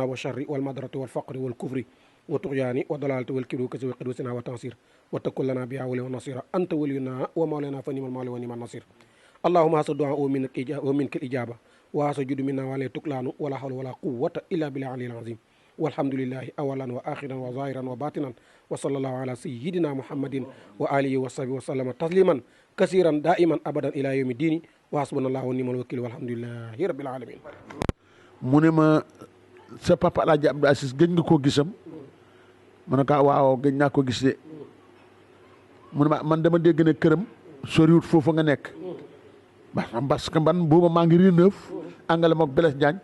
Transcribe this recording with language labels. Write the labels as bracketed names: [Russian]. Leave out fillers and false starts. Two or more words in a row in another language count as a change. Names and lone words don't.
[Arabic] والشر والمدرة والفقر والكفر والطغيان والضلالة والكبر وكذب وقدوسنا وتنصير وتكن لنا بها ولي ونصير أنت ولينا ومولانا فنعم المولى ونعم النصير اللهم هذا الدعاء ومنك الإجابة وهذا الجود منا ولا تكلان ولا حول ولا قوة إلا بالله العلي العظيم والحمد لله أولا وآخرا وظاهرا وباطنا وصلى الله على سيدنا محمد وآله وصحبه وسلم تسليما كثيرا دائما أبدا إلى يوم الدين وحسبنا الله ونعم الوكيل والحمد لله رب العالمين [Wolof] mu ne ma sa papa El Hadj Abdou Aziz gëj nga koo gisam ma ne ko waaw gëj naa ko gis de mu ne ma man dama dégg ne këram soriwut foofu nga nekk [French] parce que [Wolof] man booba maa ngi Rue 9 angale mook Blaise Diagne